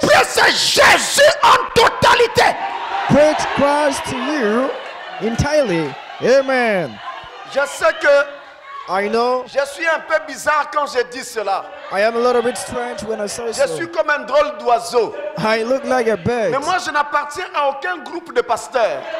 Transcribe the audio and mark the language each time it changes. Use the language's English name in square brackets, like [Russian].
[French] prêchez Jésus en totalité. [English] preach Christ to you entirely. Amen. [French] Je sais que [English] I know [French] je suis un peu bizarre quand je dis cela. [English] I am a little bit strange when I say [French] Je suis [English] so. [French] comme un drôle d'oiseau. [English] I look like a bird, [French] Mais moi, je n'appartiens à aucun groupe de pasteurs.